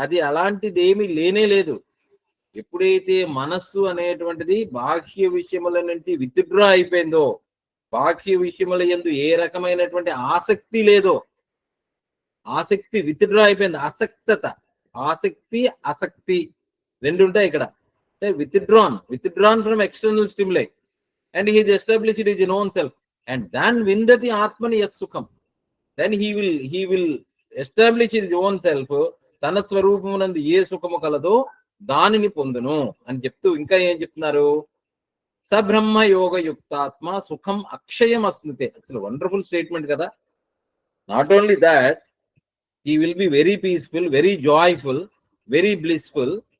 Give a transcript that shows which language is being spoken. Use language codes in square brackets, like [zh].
[te] అది అలాంటిది ఏమీ లేనే లేదు. ఎప్పుడైతే మనస్సు అనేటువంటిది బాహ్య విషయముల నుంచి విత్డ్రా అయిపోయిందో, బాహ్య విషయముల యందు ఏ రకమైనటువంటి ఆసక్తి లేదో, ఆసక్తి విత్డ్రా అయిపోయింది. అసక్తత, ఆసక్తి అసక్తి రెండు ఉంటాయి ఇక్కడ. [en] withdrawn from external stimuli and he is established his own self, and then [sa] vindati atmani yat sukham. [en] Then he will establish his own self. [te] తన స్వరూపమునందు ఏ సుఖము కలదో దానిని పొందును అని చెప్తూ ఇంకా ఏం చెప్తున్నారు? [sa] సబ్రహ్మ యోగ యుక్తాత్మ సుఖం అక్షయం అస్నుతే. [te] అసలు వండర్ఫుల్ స్టేట్మెంట్ కదా. [en] Not only that, he will be very peaceful, very joyful, very blissful.